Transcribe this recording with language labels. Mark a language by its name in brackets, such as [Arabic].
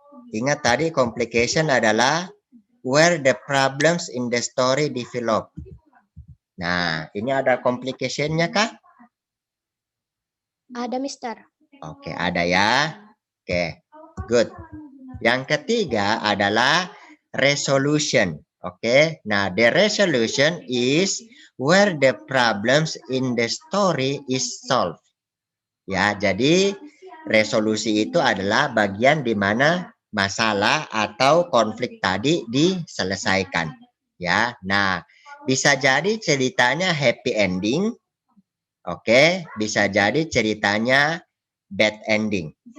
[English] Ingat tadi complication adalah where the problems in the story develop. [Indonesian] Nah, ini ada complication-nya kah? Ada, Mister. Oke, ada ya. Oke, good. Yang ketiga adalah resolution. [English] Oke, nah the resolution is where the problems in the story is solved. [Indonesian] Ya, jadi resolusi itu adalah bagian di mana masalah atau konflik tadi diselesaikan. Ya, nah bisa jadi ceritanya happy ending. Oke, bisa jadi ceritanya bad ending.